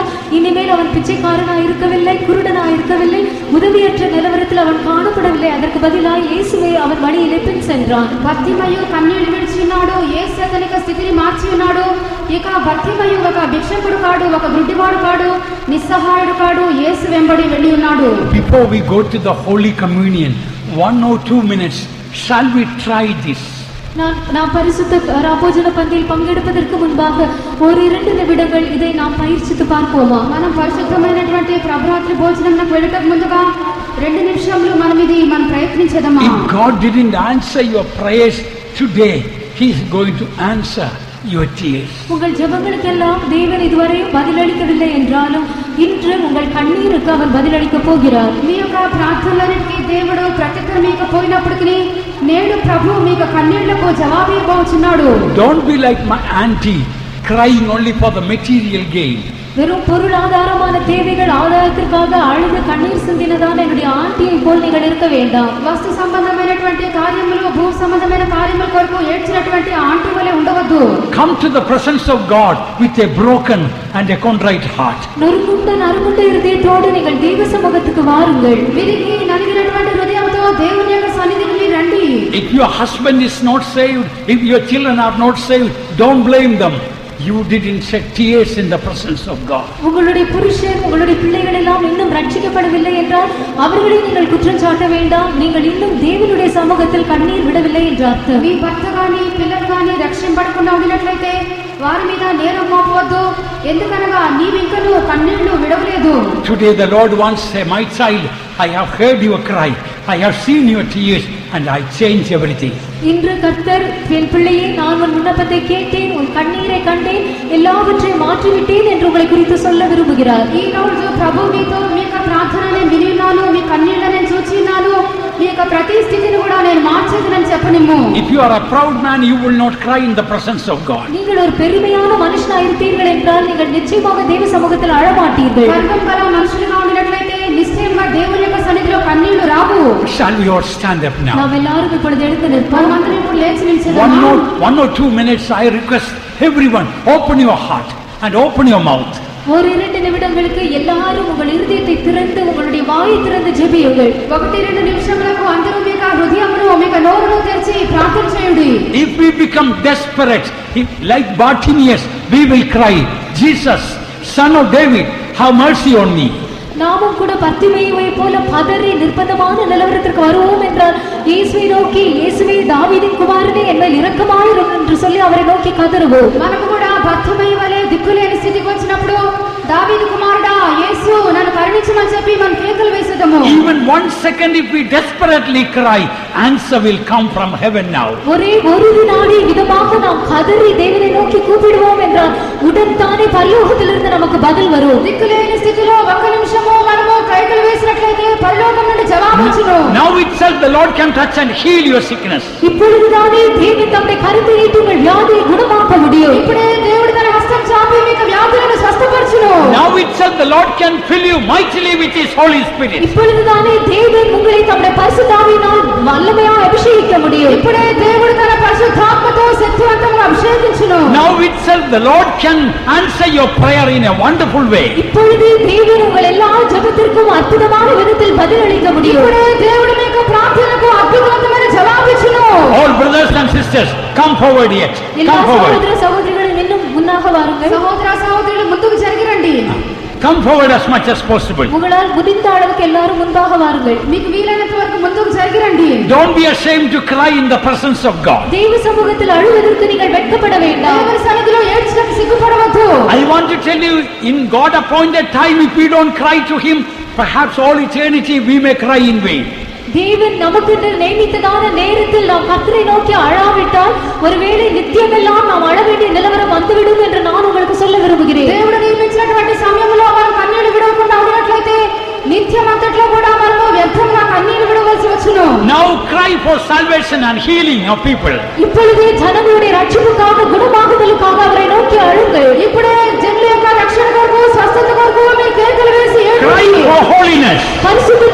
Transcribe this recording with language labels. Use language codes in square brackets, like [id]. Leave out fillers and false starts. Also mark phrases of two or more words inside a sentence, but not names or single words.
[ta] இனிமேல் அவன் பிச்சைக்காரனாய் இருக்கவில்லை, குருடனாய் இருக்கவில்லை, உதவியற்ற நிலவரத்தில் அவன் காணப்படவில்லை. அதற்கு பதிலாக இயேசுவை அவன் வழியிலே பின் சென்றான். [te] భర్తిమయు కన్నీళ్లు విడిచినాడు, యేసు అతని స్థితిని మార్చి ఉన్నాడు. ఇక భర్తిమయు ఒక భిక్షకుడు కాడు, ఒక గుడ్డివాడు కాడు, నిస్సహాయుడు కాడు, యేసు వెంబడి వెళ్ళి ఉన్నాడు. [en] Before we go to the Holy Communion, 1 or 2 minutes, shall we try this? [ta] நாம் பரிசுத்த ராபோஜன பந்தியில் பங்கெடுப்பதற்கு முன்பாக ஒரு 2 நிமிடங்கள் இதை நாம் பயிற்சித்து பார்ப்போமா? [te] మనం పరిశుద్ధమైనటువంటి ప్రభురాత్రి భోజనంకు వెళ్ళటకు ముందుగా 2 నిమిషాలు మనం ప్రయత్నించదమా? [en] If God didn't answer your prayers today, He is going to answer your tears. [ta] உங்கள் ஜெபங்களுக்கெல்லாம் தேவன் இதுவரை பதிலளிக்கவில்லை என்றாலும் இன்று உங்கள் கண்ணீருக்கு அவர் பதிலளிக்க போகிறார். [te] మీ యొక్క ప్రార్థనలకి దేవుడు ప్రత్యుత్తరమివ్వకపోయినప్పటికీ నేడు ప్రభు మీకు కన్నీళ్లకు జవాబు ఇవ్వబోతున్నాడు. [en] Don't be like my auntie crying only for the material gain. [ta] வெறும் பொருளாதாரமான தேவைகள் ஆதாயத்திற்காக அழுது கண்ணீர் சிந்தினதான என்னுடைய ஆண்டியை போல் நீங்கள் இருக்க வேண்டாம். [te] వస్తు సంబంధమైనటువంటి కార్యములు, భూ సంబంధమైన కార్యముల కొరకు ఏడ్చినటువంటి ఆంటీ వలె ఉండవద్దు. [en] Come to the presence of God with a broken and a contrite heart. [ta] நறுங்குண்ட இருதயத்தோடு நீங்கள் தெய்வ சமூகத்துக்கு வாருங்கள். [te] విరిగి నలిగినటువంటి హృదయంతో దేవుని యొక్క సన్నిధికి మీరు రండి. [en] If your husband is not saved, if your children are not saved, don't blame them. You didn't shed tears in the presence of God. [ta] உங்களுடைய புருஷன், உங்களுடைய பிள்ளைகள் எல்லாம் இன்னும் ரட்சிக்கப்படவில்லை என்றால் அவர்களை நீங்கள் குற்றம் சாட்ட வேண்டாம். நீங்கள் இன்னும் தேவனுடைய சமூகத்தில் கண்ணீர் விடவில்லை என்ற அர்த்தம். [te] మీ భర్త గాని పిల్లలు గాని రక్షింపడకుండా ఉండినట్లయితే వారి మీద నేరం మోపవద్దు. ఎందుకనగా నీవింకను కన్నీళ్లు విడవలేదు. [en] Today the Lord wants to say, my child, I have heard your cry, I have seen your tears, and I change everything. [ta] இன்று கர்த்தர், என் பிள்ளையே, நான் உன் விண்ணப்பத்தை கேட்டேன், உன் கண்ணீரை கண்டேன், எல்லாவற்றையும் மாற்றிவிட்டேன் என்று உங்களை குறித்து சொல்ல விரும்புகிறார். [te] ఈ రోజు ప్రభు మీతో మీ యొక్క ప్రార్థనని విని ఉన్నాను, మీ కన్నీళ్లను చూచి ఉన్నాను, మీ యొక్క ప్రతి స్థితిని కూడా నేను మార్చేదనని చెప్పనిమ్ము. [en] If you are a proud man, you will not cry in the presence of God. [ta] நீங்கள் ஒரு பெருமையான மனுஷனாய் இருப்பீர்கள் என்றால் நீங்கள் நிச்சயமாக தேவ சமூகத்தில் அழ மாட்டீர்கள். [te] గర్వం గల మనుషులుగా ఉన్నట్లయితే నిశ్చయంగా దేవుని యొక్క సన్నిధిలో కన్నీళ్లు రావు. [en] Shall we all stand up now? [ta] நாம் எல்லாரும் இப்பொழுது எழுந்து நிற்போம். [te] మనమందరం ఇప్పుడు లేచి నిల్చుదామా? [en] 1 or 2 minutes, I request everyone, open your heart and open your mouth. [ta] ஒரு 2 நிமிடங்களுக்கு எல்லாரும் உங்கள் இருதயத்தை திறந்து உங்களுடைய வாயை திறந்து ஜெபியுங்கள். [te] 1-2 నిమిషములకు అందరూ మీ హృదయమును మీ నోరును తెరిచి ప్రార్థన చేయండి. [en] If we become desperate, like Bartimaeus, we will cry, Jesus, son of David, have mercy on me. [ta] நாமும் கூட பர்த்திமேயுவை போல பதறி நிர்பந்தமான நிலவரத்திற்கு வருவோம் என்றால் இயேசுவை நோக்கி, இயேசுவே தாவீதின் குமாரனே என் மேல் இரக்கமாயிரும் என்று சொல்லி அவரை நோக்கி கதறுவோம். [te] మనకు కూడా బర్తిమయి వలె దిక్కులేని స్థితికి వచ్చినప్పుడు దావీదు కుమారుడా యేసు నన్ను కరుణించమని చెప్పి మనం కేకలు వేసేదము. [en] Even 1 second, if we desperately cry, answer will come from heaven now. [ta] ஒரே ஒரு வினாடி விதமாக நாம் கதறி தேவனை நோக்கி கூப்பிடுவோம் என்றால் உடன்தானே பரலோகத்திலிருந்து நமக்கு பதில் வரும். [te] దిక్కులేని స్థితిలో 1 నిమిషము మనము కేకలు వేసినట్లయితే పరలోకం నుండి జవాబు వచ్చును. [en] Now itself the Lord can touch and heal your sickness. [ta] இப்பொழுதுதானே தேவன் தம்முடைய கரத்தை நீட்டி உங்கள் வியாதியை குணமாக்க முடியும். [te] ఇప్పుడే దేవుడు తన హస్తం చాపి మీకు వ్యాధులను స్వస్థపరచును. [en] Now itself the Lord can fill you mightily with His Holy Spirit. [ta] இப்பொழுதுதானே தேவன் உங்களை தம்முடைய பரிசுத்த ஆவியினால் வல்லமையாய் அபிஷேகிக்க முடியும். [te] ఇప్పుడే దేవుడు తన పరిశుద్ధాత్మతో శక్తివంతంగా అభిషేకించును. [en] Now itself the Lord can answer your prayer in a wonderful way. [ta] இப்பொழுது தேவன் உங்கள் எல்லா ஜெபத்திற்கும் அற்புதமான விதத்தில் பதிலளிக்க முடியும். [te] ఇప్పుడే దేవుడు మీకు ప్రార్థనకు అద్భుతమైన జవాబిచ్చును. [en] All brothers and sisters, come forward yet. [ta] எல்லா [en] Come forward. [ta] சகோதர சகோதரிகளும் இன்னும் முன்னாக வாருங்கள். [te] సహోదర సహోదరులు ముందుకు జరిగిరండి. [en] Come forward as much as possible. [ta] உங்களால் முடிந்த அளவுக்கு எல்லாரும் முன்பாக வாருங்கள். [te] మీకు వీలైనంత వరకు ముందుకు జరిగిరండి. [en] Don't be ashamed to cry in the presence of God. [ta] தேவ சமூகத்தில் அழுவதற்கு நீங்கள் வெட்கப்பட வேண்டாம். [te] దేవుని సన్నిధిలో ఏడ్చడానికి సిగ్గుపడవద్దు. [en] I want to tell you, in God appointed time, if we don't cry to Him, perhaps all eternity we may cry in vain. [ta] தேவன் நமக்கு நியமித்ததான நேரத்தில் நாம் கர்த்தரை நோக்கி அழாவிட்டால் ஒருவேளை நித்தியமெல்லாம் நாம் அழ வேண்டிய நிலவரம் வந்துவிடும் என்று நான் உங்களுக்கு சொல்ல விரும்புகிறேன். [te] దేవుడు నియమించినటువంటి సమయంలో మనం కన్నీళ్లు విడవకుండా ఉన్నట్లయితే నిత్యమంతట్లో కూడా మనము వ్యర్థంగా కన్నీళ్లు విడవలసి వచ్చును. [en] Now cry for salvation and healing of people. [ta] இப்பொழுதே ஜனங்களுடைய ரட்சிப்புக்காக குணமாகுதலுக்காக அவரை நோக்கி அழுங்கள். [te] ఇప్పుడే జనుల యొక్క రక్షణ కొరకు స్వస్థత కొరకు మీ కేకలు వేసి [en] Cry [te] ఏడుకోండి. [en] for holiness.